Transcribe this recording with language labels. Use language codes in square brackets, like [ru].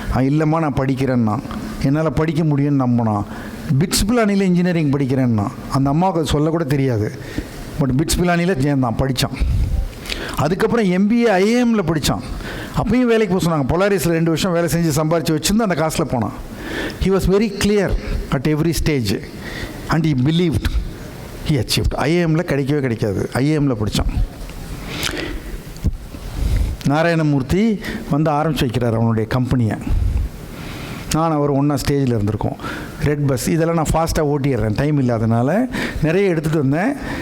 [ta] இல்லைம்மா நான் படிக்கிறேன்னா, என்னால் படிக்க முடியும்னு நம்பினான். பிட்ஸ் பிலானியில் இன்ஜினியரிங் படிக்கிறேன்னா, அந்த அம்மாவுக்கு அது சொல்லக்கூட தெரியாது. பட் பிட்ஸ் பிலானியில் சேர்ந்தான், படித்தான். அதுக்கப்புறம் MBA IIMல படித்தான். அப்பயும் வேலைக்கு போக சொன்னாங்க. பொலாரிஸில் 2 வருஷம் வேலை செஞ்சு சம்பாரித்து வச்சுருந்து அந்த காசில் போனான். [en] He was very clear at every stage and he believed he achieved. [ta] IIMல கிடைக்கவே கிடைக்காது, IIMல படித்தான். நாராயணமூர்த்தி வந்து ஆரம்பித்து வைக்கிறார் அவனுடைய கம்பெனியை. நான் அவர் ஒன்றா ஸ்டேஜில் இருந்திருக்கோம். ரெட் பஸ் இதெல்லாம் நான் ஃபாஸ்ட்டாக ஓட்டிடுறேன், டைம் இல்லாதனால நிறைய எடுத்துகிட்டு வந்தேன்.